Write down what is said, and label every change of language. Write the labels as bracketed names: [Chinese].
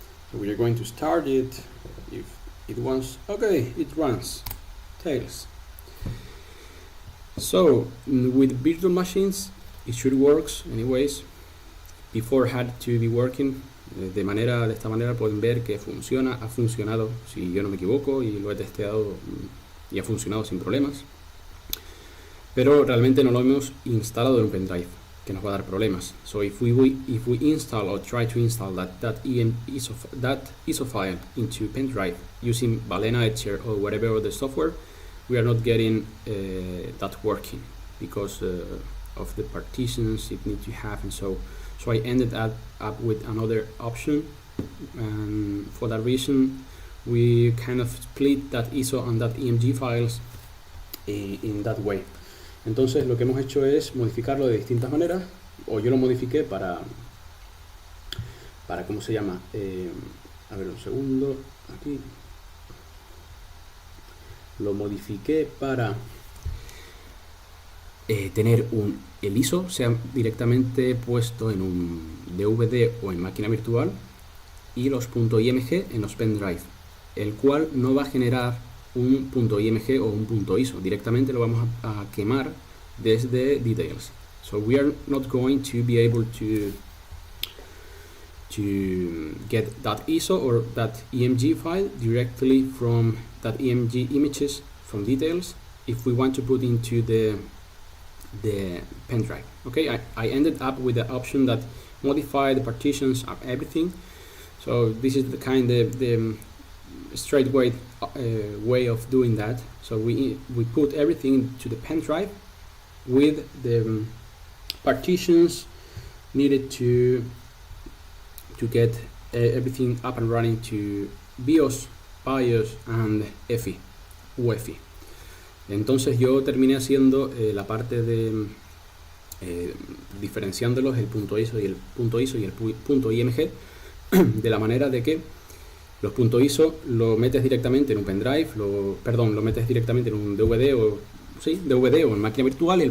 [English] So we are going to start it. If it wants, okay, it runs. Tails. So with virtual machines, it should work anyways. Before had to be working. [Spanish] De esta manera pueden ver que funciona, ha funcionado, si yo no me equivoco, y lo he testeado y ha funcionado sin problemas. Pero realmente no lo hemos instalado en un pendrive. que nos va a dar problemas. [English] So if we install or try to install that ISO file into pen drive using Balena Etcher or whatever other software, we are not getting that working because of the partitions it needs to have, and so I ended up with another option, and for that reason we kind of split that ISO and that EMG files in that way. [Spanish] Entonces lo que hemos hecho es modificarlo de distintas maneras, o yo lo modifiqué para ¿cómo se llama? A ver un segundo, aquí lo modifiqué para tener el ISO sea directamente puesto en un DVD o en máquina virtual y los .img en los pendrive, el cual no va a generar un .img o un .iso, directamente lo vamos a quemar desde DTails. [English] So we are not going to be able to get that ISO or that EMG file directly from that EMG images from DTails if we want to put into the pen drive. Okay, I ended up with the option that modify the partitions of everything. So this is the kind of the straight way of doing that. So we put everything to the pen drive with the partitions needed to get everything up and running to BIOS, BIOS and UEFI. [Spanish] Entonces yo terminé haciendo la parte de diferenciándolos, el .iso y el .img, de la manera de que los .iso lo metes directamente en un pendrive, lo metes directamente en un DVD o en máquina virtual.